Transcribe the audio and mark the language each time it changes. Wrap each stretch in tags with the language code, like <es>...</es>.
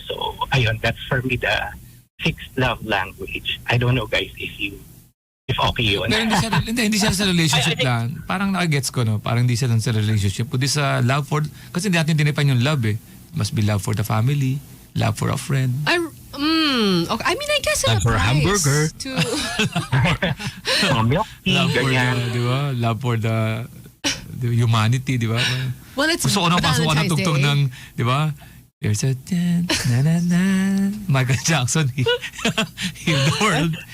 <en>So, ayun, that's for me the sixth love language. I don't know, guys, if okay yun.</en> <tl>Pero hindi siya sa relationship lang. Parang nakagets ko, no? Parang hindi siya lang sa relationship. Kundi sa love for, kasi hindi natin dinipan yung love eh.</tl> <en>Must be love for the family, love for a friend. Okay. I mean, I guess it love for a hamburger. Milk tea, love for di ba? Love for the humanity, di ba? Well, it's</en> <tl>gusto ko nang pasukan ng tugtog ng, di ba?</tl> <en>There's a na Michael Jackson, heal the world.</en>